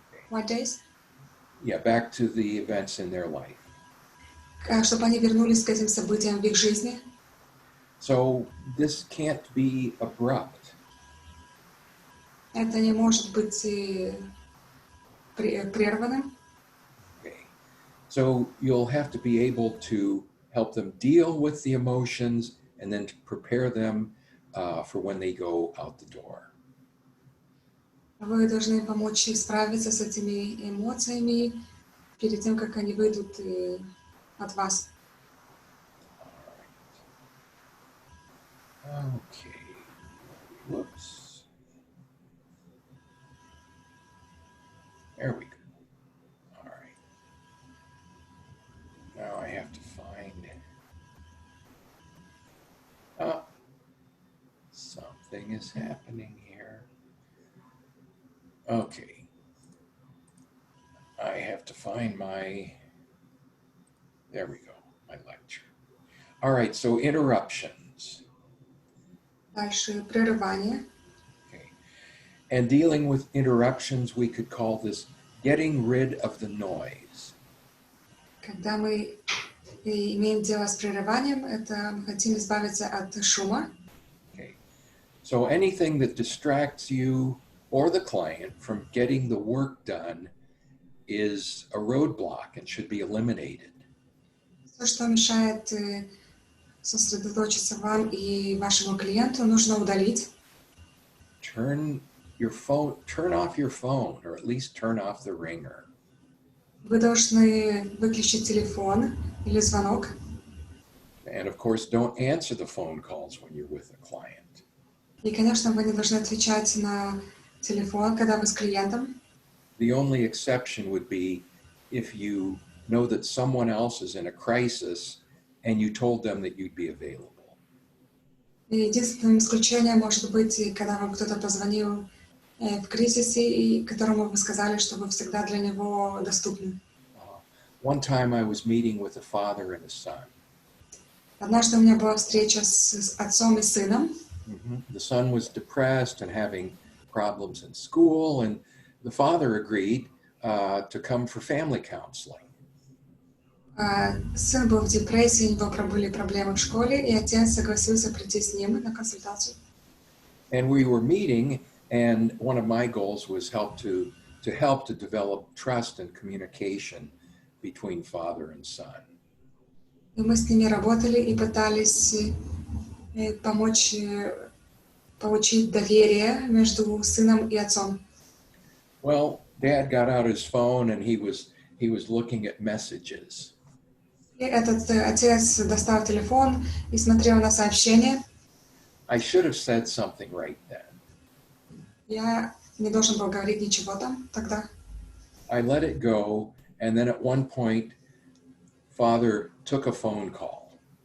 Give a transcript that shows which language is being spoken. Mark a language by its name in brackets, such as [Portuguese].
[English] What days? Yeah, back to the events in their life. [Russian] Чтобы они вернулись к этим событиям в их жизни. [English] So this can't be abrupt. [Russian] Это не может быть прерванным. [English] Okay. So you'll have to be able to help them deal with the emotions and then to prepare them for when they go out the door. [Russian] Вы должны помочь справиться с этими эмоциями перед тем, как они выйдут от вас. [English] Okay. Whoops. There we go. All right. Now I have to find. Oh, something is happening here. Okay. I have to find my. There we go. My lecture. All right. So interruptions. [Russian] Дальше прерывание. [English] Okay. And dealing with interruptions, we could call this getting rid of the noise. [Russian] Когда мы имеем дело с прерыванием, это мы хотим избавиться от шума. [English] Okay. So anything that distracts you or the client from getting the work done is a roadblock and should be eliminated. [Russian] Все, что мешает сосредоточиться вам и вашему клиенту, нужно удалить. [English] Turn off your phone, or at least turn off the ringer. [Russian] Вы должны выключить телефон или звонок. [English] And of course, don't answer the phone calls when you're with a client. [Russian] И, конечно, вы не должны отвечать на телефон, когда вы с клиентом. [English] The only exception would be if you know that someone else is in a crisis and you told them that you'd be available. [Russian] И единственным исключением может быть, когда вам кто-то позвонил в кризисе, и которому вы сказали, что вы всегда для него доступны. [English] One time I was meeting with a father and a son. [Russian] Однажды у меня была встреча с отцом и сыном. [English] The son was depressed and having problems in school, and the father agreed to come for family counseling. [Russian] Сын был в депрессии, у него были проблемы в школе, и отец согласился прийти с ним на консультацию. [English] And we were meeting, and one of my goals was to develop trust and communication between father and son. [Russian] И мы с ними работали и пытались помочь получить доверие между сыном и отцом. [English] Well, Dad got out his phone and he was looking at messages. [Russian] И этот отец достал телефон и смотрел на сообщения. [English] I should have said something right then. [Russian] Я не должен был говорить ничего там тогда. [English] I let it go, and then at one point, Father took a phone call.